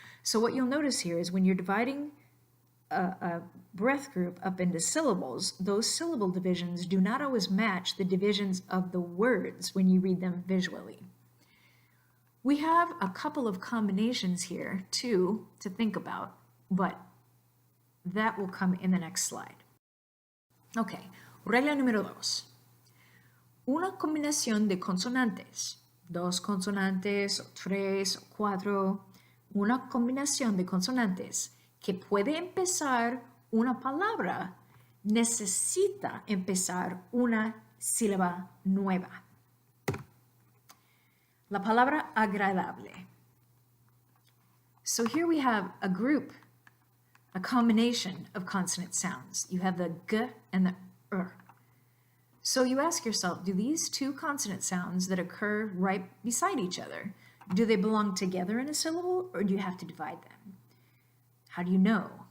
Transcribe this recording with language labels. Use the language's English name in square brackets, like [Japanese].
[English] So what you'll notice here is when you're dividing a breath group up into syllables, those syllable divisions do not always match the divisions of the words when you read them visually. We have a couple of combinations here too to think about, but that will come in the next slide. [Spanish] Okay, regla número 2. Una combinación de consonantes, dos consonantes, o tres, o cuatro, una combinación de consonantes que puede empezar una palabra, necesita empezar una sílaba nueva. La palabra agradable. [English] So here we have a group, a combination of consonant sounds. You have the g and the So you ask yourself, do these two consonant sounds that occur right beside each other, do they belong together in a syllable or do you have to divide them? How do you know?